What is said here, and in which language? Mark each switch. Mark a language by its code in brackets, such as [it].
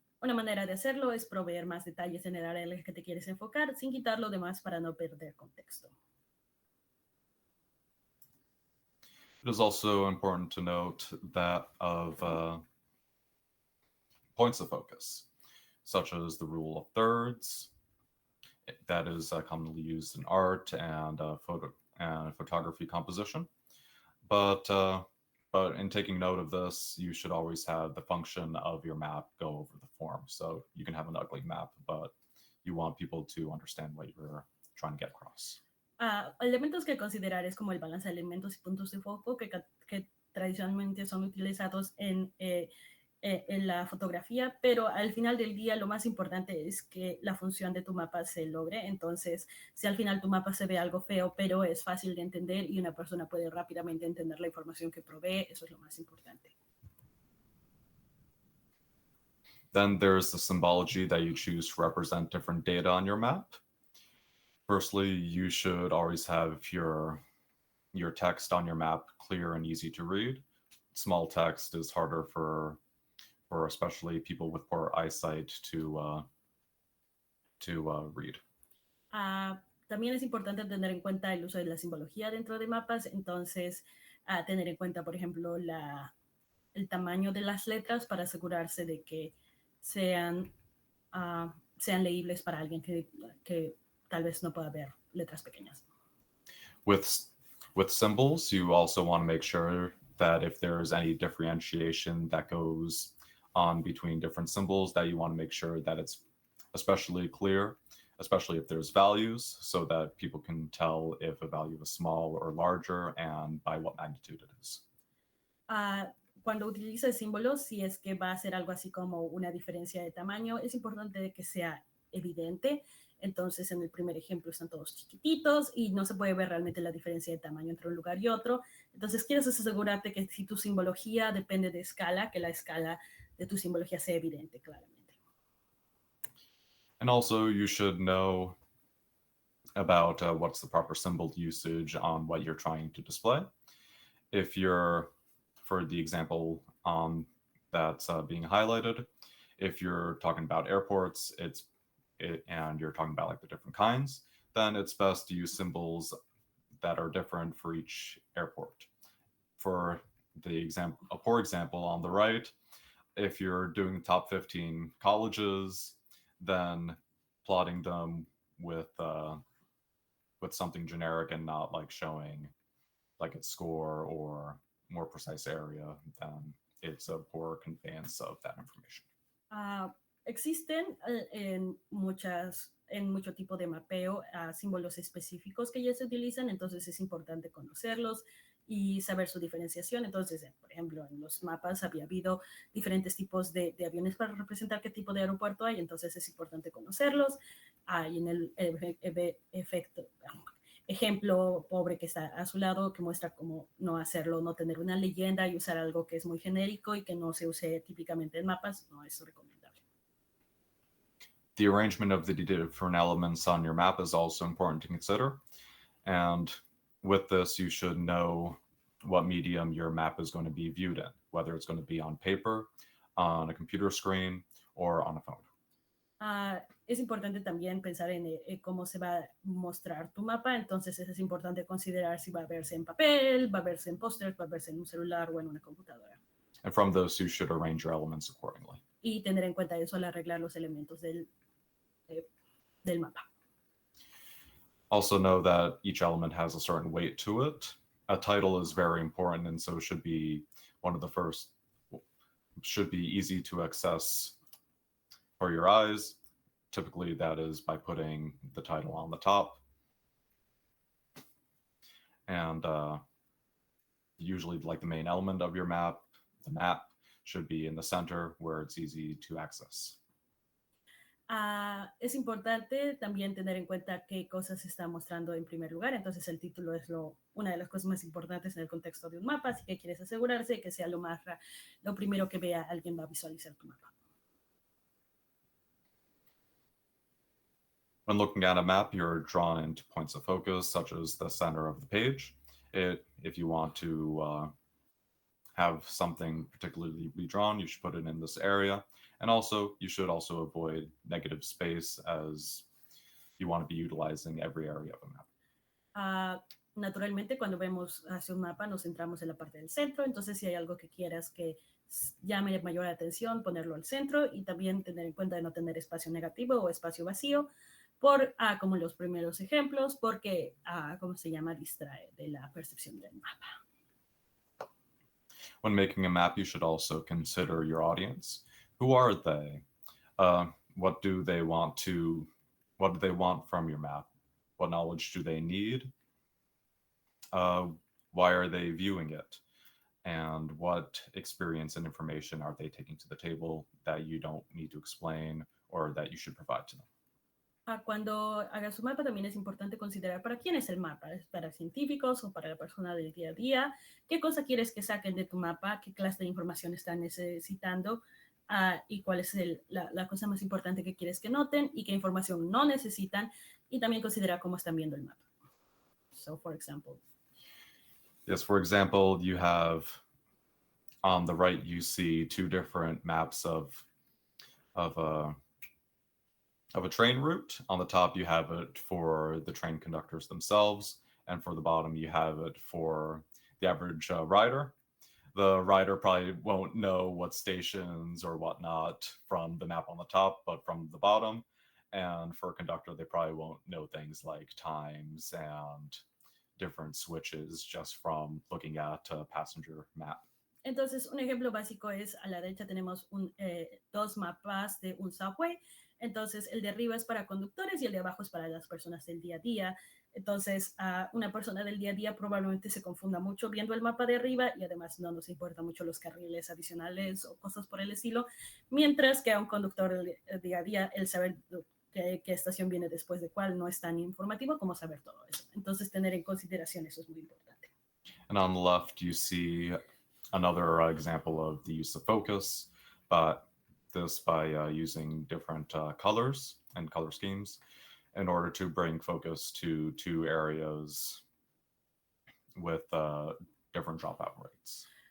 [es] Una manera de hacerlo es proveer más detalles en el área en la que te quieres enfocar sin quitar lo demás para no perder contexto. [en] It is also important to note that of points of focus, such as the rule of thirds, that is commonly used in art and photography composition. But in taking note of this, you should always have the function of your map go over the form. So you can have an ugly map, but you want people to understand what you're trying to get across. [es] Elementos que considerar es como el balance de elementos y puntos de foco que tradicionalmente son utilizados en la fotografía, pero al final del día lo más importante es que la función de tu mapa se logre. Entonces, si al final tu mapa se ve algo feo, pero es fácil de entender y una persona puede rápidamente entender la información que provee, eso es lo más importante. [en] Then there's the symbology that you choose to represent different data on your map. Firstly, you should always have your text on your map clear and easy to read. Small text is harder for especially people with poor eyesight to read. [es] También es importante tener en cuenta el uso de la simbología dentro de mapas, entonces tener en cuenta, por ejemplo, el tamaño de las letras para asegurarse de que sean leíbles para alguien que tal vez no pueda ver letras pequeñas. [en] With symbols, you also want to make sure that if there's any differentiation that goes on between different symbols, that you want to make sure that it's especially clear, especially if there's values, so that people can tell if a value is small or larger and by what magnitude it is. [es] Cuando utilices símbolos, si es que va a ser algo así como una diferencia de tamaño, es importante que sea evidente. Entonces, en el primer ejemplo están todos chiquititos y no se puede ver realmente la diferencia de tamaño entre un lugar y otro. Entonces, quieres asegurarte que si tu simbología depende de escala, que la escala de tu simbología sea evidente claramente. [en] And also, you should know about what's the proper symbol usage on what you're trying to display. If you're, for the example that's being highlighted, if you're talking about airports, and you're talking about like the different kinds, then it's best to use symbols that are different for each airport. For the example, a poor example on the right, if you're doing top 15 colleges, then plotting them with something generic and not like showing like its score or more precise area, then it's a poor conveyance of that information. [es] Existen en mucho tipo de mapeo símbolos específicos que ya se utilizan, entonces es importante conocerlos y saber su diferenciación. Entonces, por ejemplo, en los mapas había habido diferentes tipos de aviones para representar qué tipo de aeropuerto hay, entonces es importante conocerlos. Y en el ejemplo pobre que está a su lado, que muestra cómo no hacerlo, no tener una leyenda y usar algo que es muy genérico y que no se use típicamente en mapas, no es recomendable. [en] The arrangement of the different elements on your map is also important to consider. And with this, you should know what medium your map is going to be viewed in, whether it's going to be on paper, on a computer screen, or on a phone. [es] Es importante también pensar en cómo se va a mostrar tu mapa, entonces es importante considerar si va a verse en papel, va a verse en pósters, va a verse en un celular o en una computadora. [en] And from those, you should arrange your elements accordingly. [es] Y tener en cuenta eso al arreglar los elementos del mapa. [en] Also know that each element has a certain weight to it. A title is very important, and so should be one of the first, should be easy to access for your eyes. Typically, that is by putting the title on the top. And usually, like the main element of your map, the map should be in the center where it's easy to access. [es] Es importante también tener en cuenta qué cosas se está mostrando en primer lugar, entonces el título es una de las cosas más importantes en el contexto de un mapa, así que quieres asegurarse de que sea lo primero que vea alguien va a visualizar tu mapa. [en] When looking at a map, you're drawn into points of focus, such as the center of the page. If you want to have something particularly be drawn, you should put it in this area. And also, you should also avoid negative space, as you want to be utilizing every area of a map. [es] Naturalmente, cuando vemos hacia un mapa, nos centramos en la parte del centro. Entonces, si hay algo que quieras que llame mayor atención, ponerlo al centro, y también tener en cuenta de no tener espacio negativo o espacio vacío, como los primeros ejemplos, porque, ¿cómo se llama? Distrae de la percepción del mapa. [en] When making a map, you should also consider your audience. Who are they? What do they want from your map? What knowledge do they need? Why are they viewing it? And what experience and information are they taking to the table that you don't need to explain or that you should provide to them? [es] Cuando hagas su mapa, también es importante considerar para quién es el mapa. ¿Es para científicos o para la persona del día a día? ¿Qué cosa quieres que saquen de tu mapa? ¿Qué clase de información están necesitando? Y cuál es la cosa más importante que quieres que noten y qué información no necesitan. Y también considerar cómo están viendo el mapa. [en] So, for example. Yes, for example, you have on the right, you see two different maps of a train route. On the top, you have it for the train conductors themselves, and for the bottom, you have it for the average rider. The rider probably won't know what stations or whatnot from the map on the top, but from the bottom. And for a conductor, they probably won't know things like times and different switches just from looking at a passenger map. [es] Entonces, un ejemplo básico es, a la derecha tenemos dos mapas de un subway. Entonces, el de arriba es para conductores y el de abajo es para las personas del día a día. Entonces, una persona del día a día probablemente se confunda mucho viendo el mapa de arriba y además no nos importa mucho los carriles adicionales o cosas por el estilo, mientras que a un conductor del día a día, el saber qué estación viene después de cuál no es tan informativo como saber todo eso. Entonces, tener en consideración eso es muy importante. [en] And on the left, you see another example of the use of focus, but this by using different colors and color schemes in order to bring focus to two areas with different dropout rates.